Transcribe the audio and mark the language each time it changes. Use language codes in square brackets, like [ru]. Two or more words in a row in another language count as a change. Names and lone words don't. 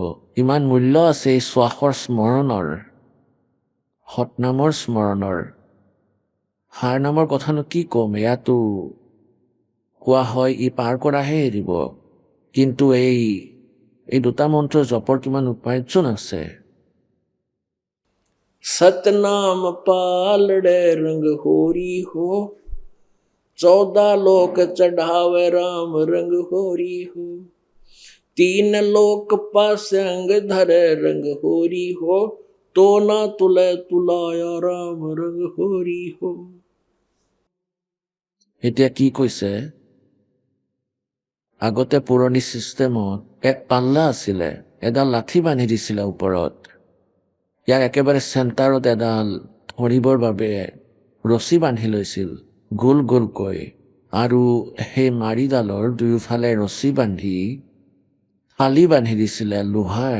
[as] ইমান মূল্য আছে এই শ্বাসৰ স্মৰণৰ, সৎনামৰ স্মৰণৰ। হাৰ নামৰ কথানো কি ক'ম, এয়াতো কোৱা হয় ই পাৰ কৰাহে এৰিব। কিন্তু এই 2টা মন্ত্ৰৰ জপৰ কিমান উপাৰ্জন আছে। [hi] सतनाम पालड़े रंग होरी हो, 14 लोक चढ़ावे राम रंग होरी हो, 3 लोक पासे अंग धरे रंग होरी हो, तो ना तुले तुलाया राम रंग होरी हो। [as] এতিয়া কি কৈছে? আগতে পুৰণি ছিষ্টেমত এক পাল্লা আছিলে, এডাল লাঠি বান্ধি দিছিলে ওপৰত। ইয়াৰ একেবাৰে চেণ্টাৰত এডাল ধৰিবৰ বাবে ৰছী বান্ধি লৈছিল গোল গোলকৈ, আৰু সেই মাৰিডালৰ দুয়োফালে ৰছী বান্ধি থালি বান্ধি দিছিলে লোহাৰ।